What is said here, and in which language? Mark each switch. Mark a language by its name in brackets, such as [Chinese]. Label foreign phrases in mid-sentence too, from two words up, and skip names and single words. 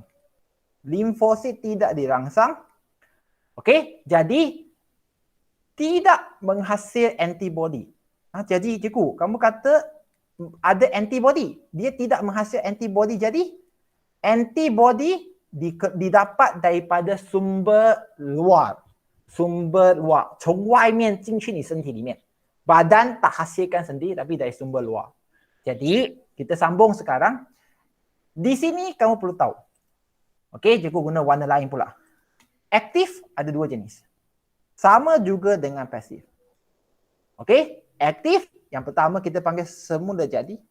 [Malay] Limfosit tidak dirangsang. Okey, jadi tidak menghasil antibody. Jadi cikgu, kamu kata ada antibody, dia tidak menghasil antibody, jadi antibody didapat daripada sumber luar. [Chinese] 从外面进去你身体里面. [Malay] Badan tak hasilkan sendiri tapi dari sumber luar. Jadi kita sambung sekarang. Di sini kamu perlu tahu. Okey, cikgu guna warna lain pula. Aktif ada dua jenis. Sama juga dengan pasif. Okey, aktif yang pertama kita panggil semula jadi.